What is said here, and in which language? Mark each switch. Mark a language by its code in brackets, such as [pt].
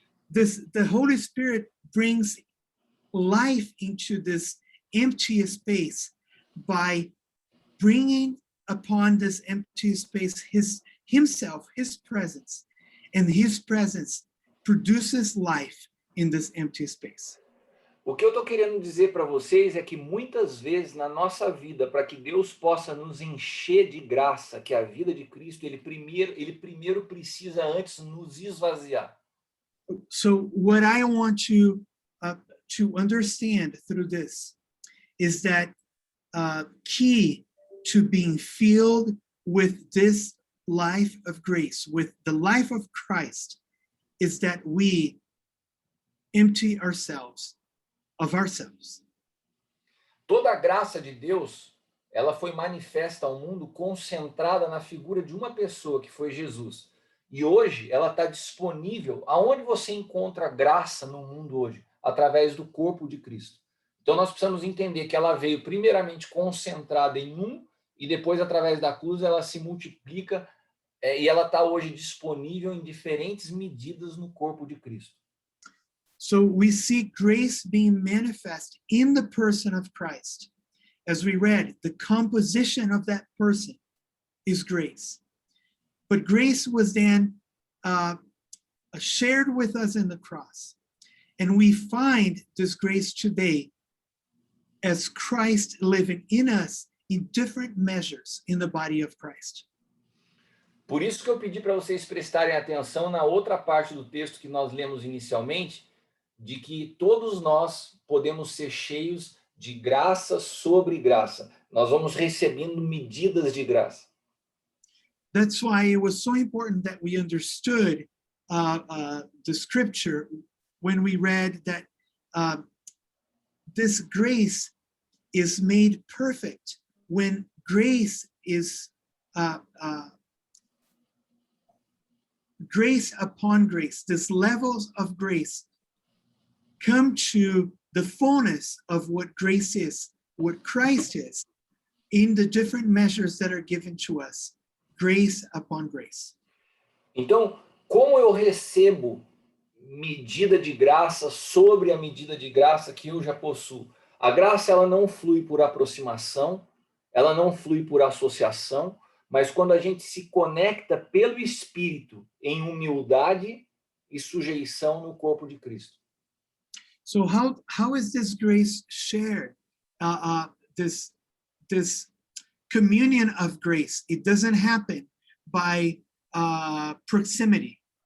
[en] The Holy Spirit brings life into this empty space by bringing upon this empty space himself, his presence, and his presence produces life in this empty space. [pt] O que eu estou querendo dizer para vocês é que muitas vezes na nossa vida, para que Deus possa nos encher de graça, que é a vida de Cristo, ele primeiro precisa antes nos esvaziar. [en] So what I want you to understand through this is that key to being filled with this life of grace, with the life of Christ, is that we empty ourselves of ourselves. [pt] Toda a graça de Deus, ela foi manifesta ao mundo concentrada na figura de uma pessoa, que foi Jesus. E hoje ela está disponível. Aonde você encontra graça no mundo hoje? Através do corpo de Cristo. Então nós precisamos entender que ela veio primeiramente concentrada em um, e depois através da cruz ela se multiplica, e ela está hoje disponível em diferentes medidas no corpo de Cristo. [en] So we see grace being manifest in the person of Christ. As we read, the composition of that person is grace. But grace was then shared with us in the cross. And we find this grace today as Christ living in us in different measures in the body of Christ. [pt] Por isso que eu pedi para vocês prestarem atenção na outra parte do texto que nós lemos inicialmente, de que todos nós podemos ser cheios de graça sobre graça. Nós vamos recebendo medidas de graça. [en] That's why it was so important that we understood the scripture when we read that this grace is made perfect when grace is grace upon grace. These levels of grace come to the fullness of what grace is, what Christ is, in the different measures that are given to us, grace upon grace. [pt] Então, como eu recebo medida de graça sobre a medida de graça que eu já possuo? A graça ela não flui por aproximação, ela não flui por associação, mas quando a gente se conecta pelo Espírito em humildade e sujeição no corpo de Cristo. [en] So how is this grace shared? This communion of grace, it doesn't happen by proximity.